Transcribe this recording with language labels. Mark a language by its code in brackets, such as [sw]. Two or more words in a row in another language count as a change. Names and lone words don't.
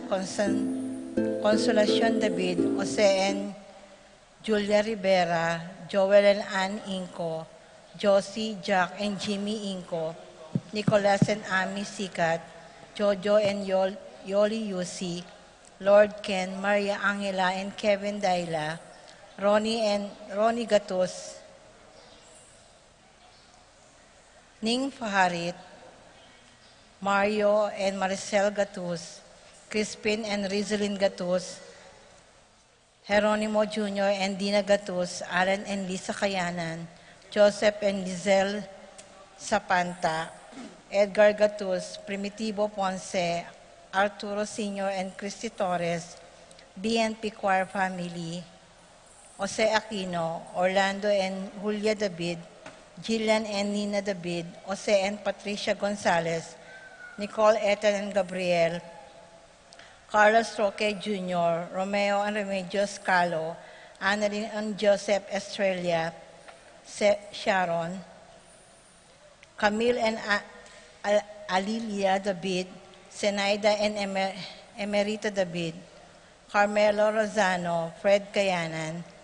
[en] Consolacion David, Jose and Julia Rivera, Joel and Ann Inco, Josie, Jack and Jimmy Inco, Nicolas and Ami Sikat, Jojo and Yoli Yusi, Lord Ken, Maria Angela and Kevin Daila, Ronnie Gatos, Ning Faharit, Mario and Maricel Gatus, Crispin and Rizalyn Gatus, Jeronimo Jr. and Dina Gatus, Alan and Lisa Kayanan, Joseph and Lizelle Sapanta, Edgar Gatus, Primitivo Ponce, Arturo Sr. and Christy Torres, BNP Choir Family, Jose Aquino, Orlando and Julia David, Jillian and Nina David, Jose and Patricia Gonzalez, Nicole, Ethan and Gabriel, Carlos Roque Jr., Romeo and Remedios Carlo, Annalyn and Joseph Estrella, Sharon, Camille and Alilia David, Zenaida and Emerita David, Carmelo Rosano, Fred Kayanan,